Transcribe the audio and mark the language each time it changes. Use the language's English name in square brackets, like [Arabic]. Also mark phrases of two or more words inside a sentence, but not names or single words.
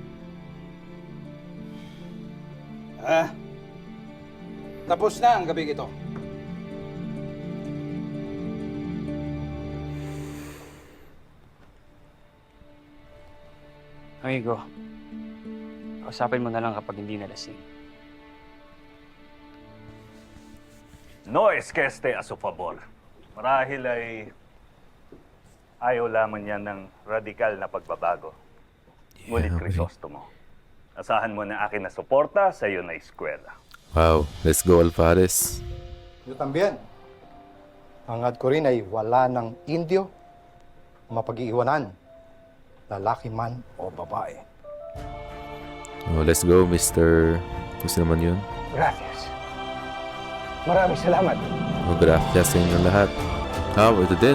[Filipino] Tapos na ang gabi ito. Amigo, kausapin mo na lang kapag hindi nalasing. [Spanish] No es que esté a su favor. [Filipino] Marahil ay ayaw lamang niya ng radikal na pagbabago. Ngunit Crisostomo, asahan mo na akin na suporta sa iyo na eskwela. [English] Wow. Let's go, Alvarez. [Spanish] Yo también. [Filipino] Hangad ko rin ay wala ng Indio mapag-iiwanan, lalaki man o babae. [English] Oh, let's go, Mr. [Filipino] Gusto naman yun. Gracias. Maraming salamat. Oh, gracias sa inyo lahat. Ito din.